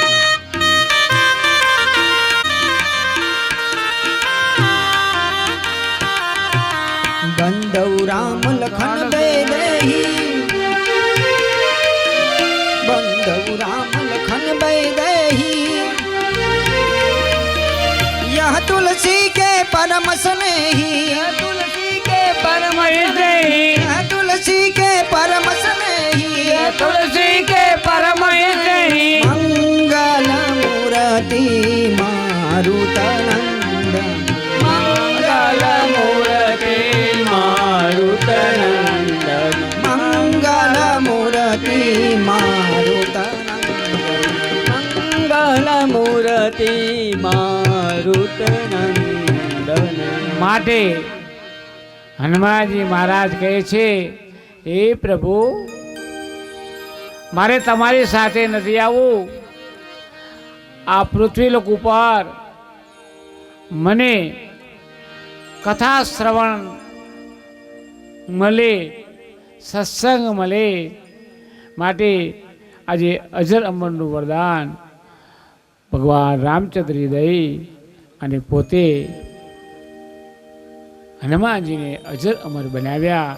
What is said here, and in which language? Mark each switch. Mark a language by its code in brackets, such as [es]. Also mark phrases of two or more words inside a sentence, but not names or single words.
[gu] બંધવ રામ લખન બે દેહી, બંધવ રામ લખન બે દેહી, [hi] यह तुलसी के परम स्नेही, तुलसी के परम स्नेही, यह तुलसी के परम स्नेही, तुलसी के परम स्नेही, मंगल मूर्ति मारुतनंद, मंगल मूर्ति मारुतनंदन, मंगल मूर्ति मारुतनंद, मंगल मूर्ति मारुतनंदन। [gu] માટે હનુમાનજી મહારાજ કહે છે, હે પ્રભુ, મારે તમારી સાથે નથી આવવું. આ પૃથ્વીલોક ઉપર મને કથા શ્રવણ મળે, સત્સંગ મળે, માટે આજે અજર અમરનું વરદાન ભગવાન રામચંદ્ર દઈ અને પોતે હનુમાનજીને અજર અમર બનાવ્યા.